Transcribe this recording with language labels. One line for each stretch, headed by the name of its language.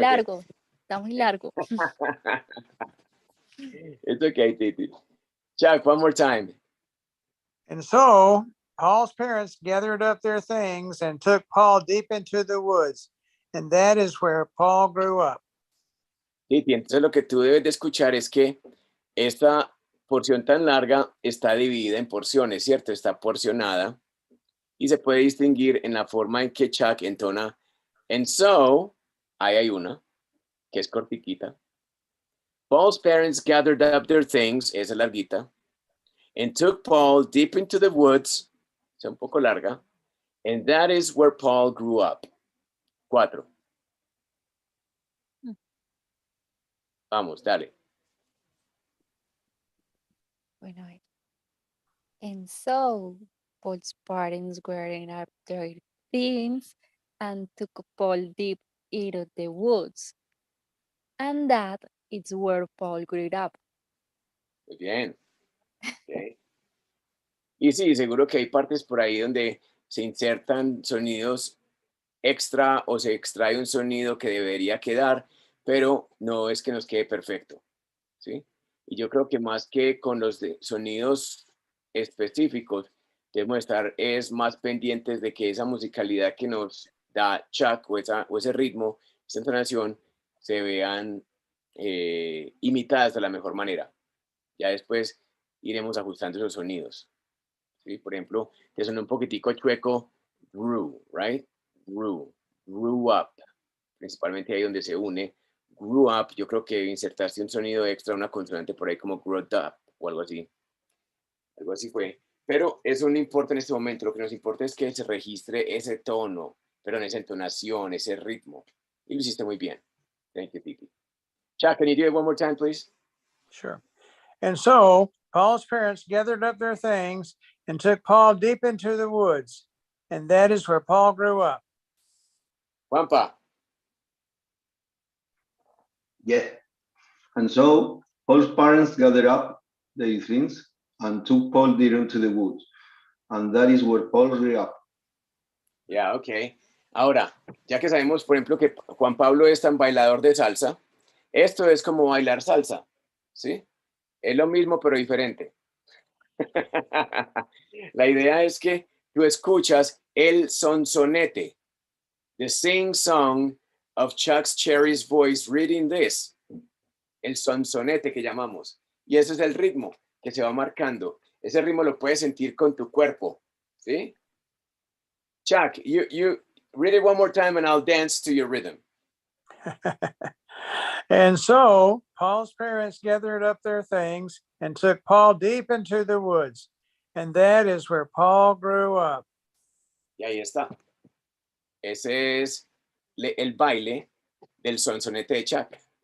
Spanish: largo. Está muy largo.
English: It's okay, Titi. Chuck, one more time. And so Paul's parents gathered up their things and took Paul deep into the woods, and that is where Paul grew up.
Spanish: Titi, entonces lo que tú debes de escuchar es que esta porción tan larga está dividida en porciones, ¿cierto? Está porcionada y se puede distinguir en la forma en que Chuck entona.
English: And so,
Spanish: ahí hay una que es cortiquita.
English: Paul's parents gathered up their things,
Spanish: esa es larguita,
English: and took Paul deep into the woods,
Spanish: es un poco larga,
English: and that is where Paul grew up. 4.
Spanish: Vamos, dale. Bueno, a ver.
English: And so Paul's parents gathered up their things and took Paul deep into the woods. And that is where Paul grew up.
Spanish: Muy bien. Okay. Y sí, seguro que hay partes por ahí donde se insertan sonidos extra o se extrae un sonido que debería quedar, pero no es que nos quede perfecto, ¿sí? Y yo creo que más que con los sonidos específicos, debemos estar más pendientes de que esa musicalidad que nos da Chuck o ese ritmo, esa entonación, se vean imitadas de la mejor manera. Ya después iremos ajustando esos sonidos. ¿Sí? Por ejemplo, que suena un poquitico chueco,
English: grew, right? Grew up.
Spanish: Principalmente ahí donde se une.
English: Grew up,
Spanish: yo creo que insertaste un sonido extra, una consonante por ahí como
English: growed up
Spanish: o algo así. Algo así fue. Pero eso no importa en este momento. Lo que nos importa es que se registre ese tono, perdón, esa entonación, ese ritmo. Y lo hiciste muy bien.
English: Thank you, Titi. Chuck, can you do it one more time, please? Sure. And so Paul's parents gathered up their things and took Paul deep into the woods, and that is where Paul grew up. Juanpa. Yeah. And so Paul's parents gathered up their things and took Paul deep into the woods. And that is where Paul grew up.
Spanish: Ya, ok. Ahora, ya que sabemos, por ejemplo, que Juan Pablo es tan bailador de salsa, esto es como bailar salsa, ¿sí? Es lo mismo, pero diferente. La idea es que tú escuchas el sonsonete,
English: the sing song of Chuck's Cherry's voice reading this,
Spanish: el sonsonete que llamamos. Y ese es el ritmo que se va marcando. Ese ritmo lo puedes sentir con tu cuerpo, ¿sí?
English: Chuck, you read it one more time and I'll dance to your rhythm. And so Paul's parents gathered up their things and took Paul deep into the woods, and that is where Paul grew up.
Spanish: Y ahí está. Ese es el baile del sonsonete de Chuck.